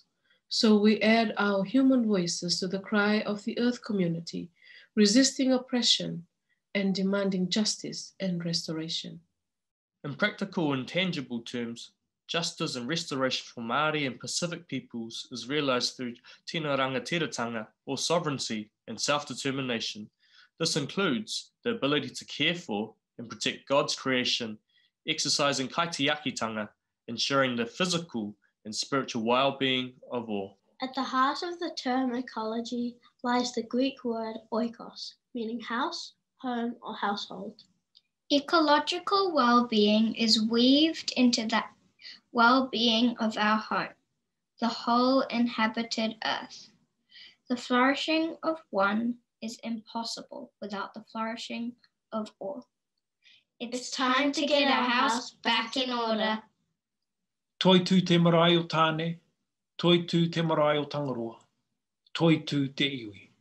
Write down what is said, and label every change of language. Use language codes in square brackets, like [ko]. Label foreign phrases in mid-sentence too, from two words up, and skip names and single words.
[en] So we add our human voices to the cry of the earth community, resisting oppression and demanding justice and restoration. In practical and tangible terms, justice and restoration for Māori and Pacific peoples is realised through [mi] tino rangatiratanga, [en] or sovereignty and self-determination. This includes the ability to care for and protect God's creation, exercising kaitiakitanga, ensuring the physical and spiritual well-being of all. At the heart of the term ecology lies the Greek word oikos, meaning house, home, or household. Ecological well-being is weaved into the well-being of our home, the whole inhabited earth. The flourishing of one is impossible without the flourishing of all. It's time to get our house back in order. [mi] Toi tū te marae o tāne, toi tū te marae o Tangaroa, toi tū te iwi.